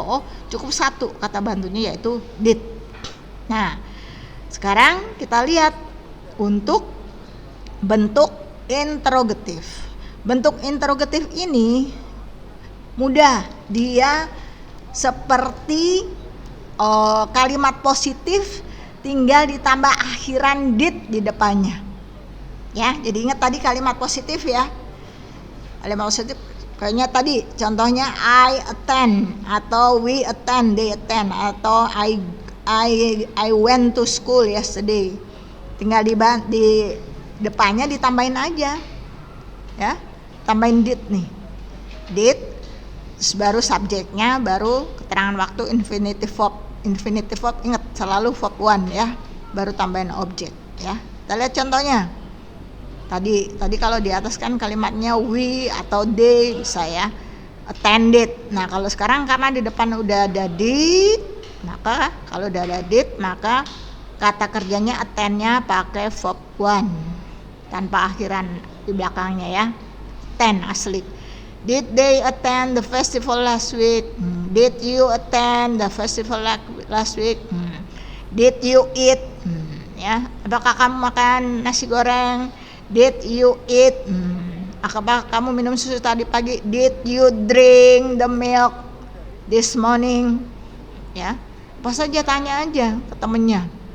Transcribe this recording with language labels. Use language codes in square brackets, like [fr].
[id] Oh, cukup satu kata bantunya yaitu did. Nah, sekarang kita lihat untuk bentuk interrogatif. Bentuk interrogatif ini mudah, dia seperti kalimat positif tinggal ditambah akhiran did di depannya. Ya, jadi ingat tadi kalimat positif ya. Kalimat positif kayaknya tadi contohnya I attend atau we attend, they attend atau [en] I went to school yesterday. [id] Tinggal di depannya ditambahin aja. Ya, tambahin did nih. Did, terus baru subjeknya, baru keterangan waktu infinitive verb. Infinitive verb ingat selalu verb 1 ya. Baru tambahin objek ya. Kita lihat contohnya. Tadi kalau di atas kan kalimatnya we atau they bisa ya. Attended. Nah, kalau sekarang karena di depan udah ada did, maka kalau udah ada did maka kata kerjanya attend-nya pakai verb 1 tanpa akhiran di belakangnya ya. Attend asli. [en] Did they attend the festival last week? Did you attend the festival last week? Did you eat? [id] Ya, apakah kamu makan nasi goreng? [en] Did you eat? [id] Apakah kamu minum susu tadi pagi? [en] Did you drink the milk this morning? [id] Ya, apa saja tanya aja ke temennya.